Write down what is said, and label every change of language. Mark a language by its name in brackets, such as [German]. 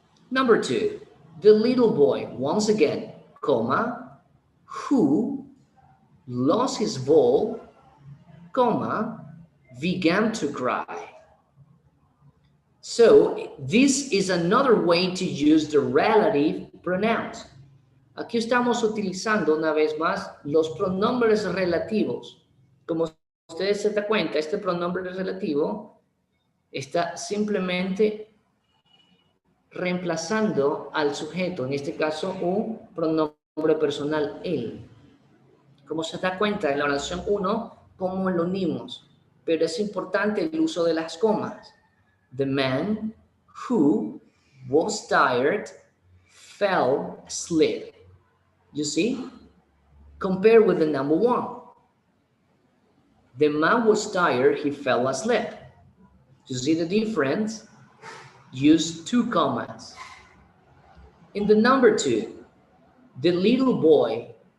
[English] Number 2, the little boy, once again, comma, who lost his ball, comma, began to cry. So this is another way to use the relative pronouns. [Spanish] Aquí estamos utilizando una vez más los pronombres relativos. Como ustedes se dan cuenta, este pronombre relativo está simplemente reemplazando al sujeto, en este caso un pronombre personal, él. Como se da cuenta en la oración 1, cómo lo unimos, pero es importante el uso de las comas. [English] The man who was tired fell asleep. You see? Compare with the number 1. The man was tired, he fell asleep. You see the difference? Use 2 commas. In the number 2, the little boy